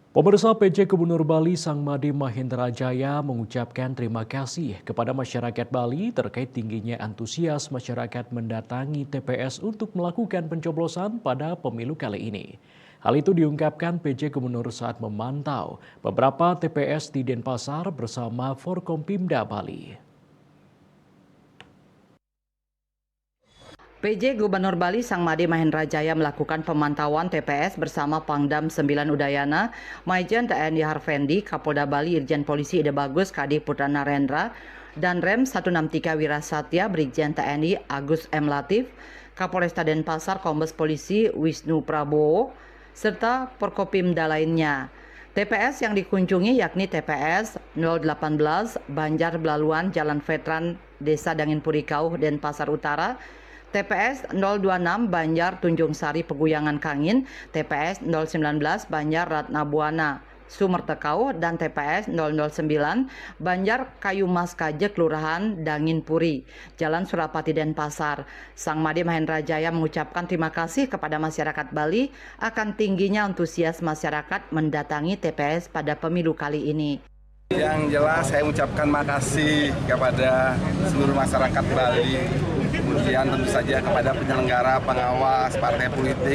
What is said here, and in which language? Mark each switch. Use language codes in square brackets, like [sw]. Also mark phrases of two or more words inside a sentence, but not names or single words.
[id] Pemirsa PJ Gubernur Bali Sangmade Mahendra Jaya mengucapkan terima kasih kepada masyarakat Bali terkait tingginya antusias masyarakat mendatangi TPS untuk melakukan pencoblosan pada pemilu kali ini. Hal itu diungkapkan PJ Gubernur saat memantau beberapa TPS di Denpasar bersama Forkompimda Bali. PJ Gubernur Bali Sangmade Mahendra Jaya melakukan pemantauan TPS bersama Pangdam 9 Udayana, Maijen TNI Harvendi, Kapolda Bali Irjen Polisi Ide Bagus Kadi Putra Narendra, dan Rem 163 Wirasatya Brigjen TNI Agus M. Latif, Kapolresta Denpasar Kombes Polisi Wisnu Prabowo, serta Forkopimda lainnya. TPS yang dikunjungi yakni TPS 018 Banjar Belaluan Jalan Veteran Desa Dangin Purikau Denpasar Utara, TPS 026 Banjar Tunjung Sari Peguyangan Kangin, TPS 019 Banjar Ratna Buana Sumertekau, dan TPS 009 Banjar Kayu Mas Kaje Kelurahan Dangin Puri, Jalan Surapati Denpasar. Sangmade Mahendra Jaya mengucapkan terima kasih kepada masyarakat Bali akan tingginya antusias masyarakat mendatangi TPS pada pemilu kali ini. Yang jelas saya ucapkan makasih kepada seluruh masyarakat Bali, kemudian tentu saja kepada penyelenggara, pengawas, partai politik.